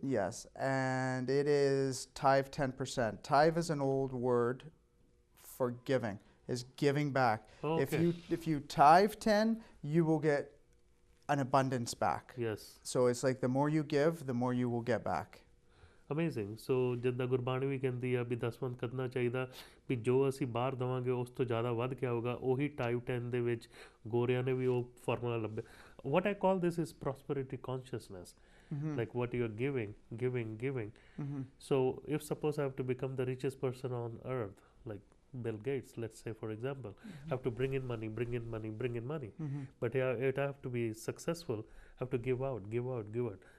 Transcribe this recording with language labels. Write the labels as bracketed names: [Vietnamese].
[English] Yes, and it is Tithe 10%. Tithe is an old word for giving, is giving back. Okay. If you tithe 10, you will get an abundance back. Yes. So it's like the more you give, the more you will get back. Amazing. [Punjabi] ਸੋ ਜਿੱਦਾਂ ਗੁਰਬਾਣੀ ਵੀ ਕਹਿੰਦੀ ਆ ਵੀ ਦਸਵੰਧ ਕਰਨਾ ਚਾਹੀਦਾ, ਵੀ ਜੋ ਅਸੀਂ ਬਾਹਰ ਦੇਵਾਂਗੇ ਉਸ ਤੋਂ ਜ਼ਿਆਦਾ ਵੱਧ ਕੇ ਆਊਗਾ। ਉਹੀ ਟਾਈਪ 10 ਦੇ ਵਿੱਚ ਗੋਰਿਆਂ ਨੇ ਵੀ ਉਹ ਫਾਰਮੂਲਾ ਲੱਭਿਆ। [English] what I call this is prosperity consciousness. Like what you're giving. So if suppose I have to become the richest person on earth, like Bill Gates, let's say, for example, have to bring in money, bring in money, bring in money. Mm-hmm. But yeah, it have to be successful, have to give out, give out, give out.